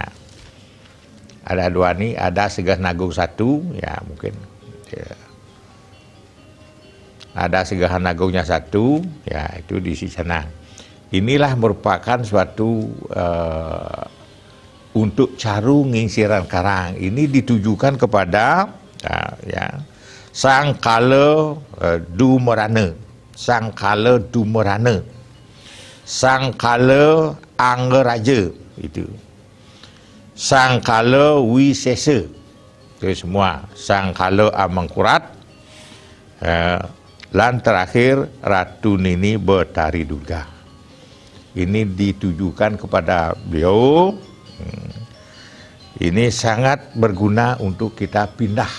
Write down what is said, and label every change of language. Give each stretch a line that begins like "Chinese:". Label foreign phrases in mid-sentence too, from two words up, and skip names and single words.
Indonesian: Ada dua nih, ada segeh nagung satu, ya, mungkin, ya. Ada segeh nagungnya satu, ya, itu diisi canang. Inilah merupakan suatu untuk caru ngingsiran karang. Ini ditujukan kepada, ya, Sang Kala Dumerana, Sang Kala Dumerana, Sang Kala Anggeraja, itu. Sang Kala Wisesa, itu semua. Sang Kala Amangkurat, dan terakhir Ratu Nini Betari Durga. Ini ditujukan kepada beliau. Ini sangat berguna untuk kita pindah.